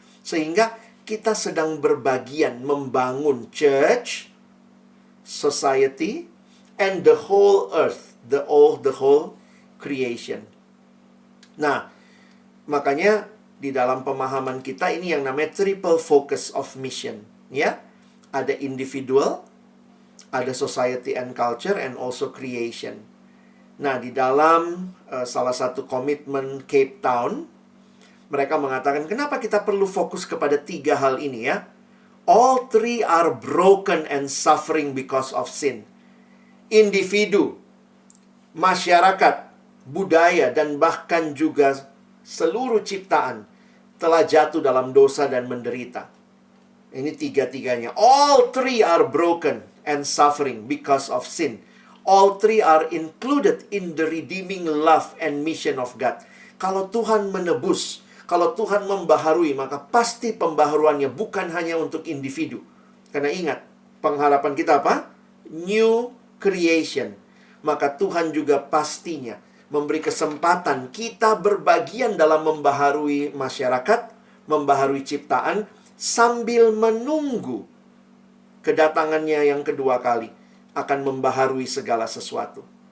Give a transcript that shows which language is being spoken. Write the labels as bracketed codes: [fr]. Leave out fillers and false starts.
[id] Sehingga kita sedang berbagian membangun [en] church, society, and the whole earth, the whole creation. [id] Nah, makanya di dalam pemahaman kita ini yang namanya [en] triple focus of mission, [id] ya. [en] Ada individual, ada society and culture, and also creation. [id] Nah, di dalam salah satu komitmen Cape Town, mereka mengatakan kenapa kita perlu fokus kepada 3 hal ini ya. [en] All 3 are broken and suffering because of sin. [id] Individu, masyarakat, budaya, dan bahkan juga seluruh ciptaan telah jatuh dalam dosa dan menderita. Ini tiga-tiganya. [en] All three are broken and suffering because of sin. All three are included in the redeeming love and mission of God. [id] Kalau Tuhan menebus, kalau Tuhan membaharui, maka pasti pembaharuannya bukan hanya untuk individu. Karena ingat, pengharapan kita apa? New creation. Maka Tuhan juga pastinya memberi kesempatan kita berbagian dalam membaharui masyarakat, membaharui ciptaan, sambil menunggu kedatangannya yang kedua kali akan membaharui segala sesuatu.